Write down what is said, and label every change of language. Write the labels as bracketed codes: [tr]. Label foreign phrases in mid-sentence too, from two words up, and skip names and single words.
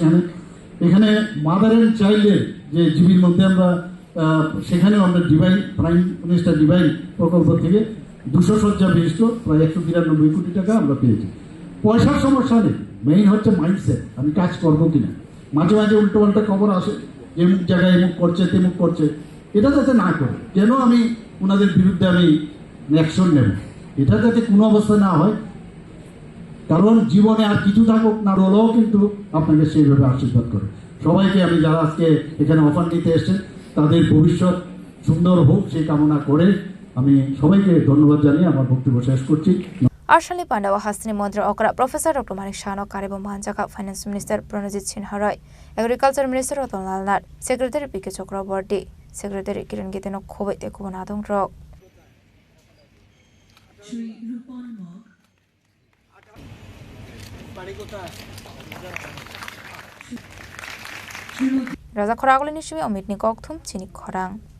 [bn] এখানে [en] mother and child's [bn] যে জিবির মধ্যে আমরা সেখানেও আমরা ডিভাইন [en] prime minister [bn] ডিভাইন প্রকল্প থেকে 200 শয্যা বিশিষ্ট প্রায় 192 কোটি টাকা আমরা পেয়েছি পয়সার সমস্যা নেই মেইন হচ্ছে মাইন্ডসেট আমি কাজ করবো কিনা মাঝে মাঝে উল্টো পাল্টা খবর আসে এমুক জায়গায় এমুক করছে তেমুক করছে এটা যাতে না করে কেন আমি ওনাদের বিরুদ্ধে আমি অ্যাকশন নেব এটা যাতে কোনো অবস্থা না হয় কারণ জীবনে আর কিছু থাকুক না রোলও কিন্তু আপনাকে সেইভাবে আশীর্বাদ করে সবাইকে আমি যারা আজকে এখানে অফার নিতে এসেছেন তাদের ভবিষ্যৎ সুন্দর হোক সেই কামনা করে আমি সবাইকে ধন্যবাদ জানিয়ে আমার বক্তব্য শেষ করছি [trp] Arshali Pandawa Hasni Mondra Okra Professor Dr. Manik Shano Karibo Manjaka [en] Finance Minister [trp] Pranajit Sinharoy [en] Agriculture Minister [trp] Rotan Lalnat Secretary P.K. Chakraborty Secretary Kiran Giteno Khobait Ekubonadong Rok Raja Khorang ni shumi omit ni kokthum Chini Khorang.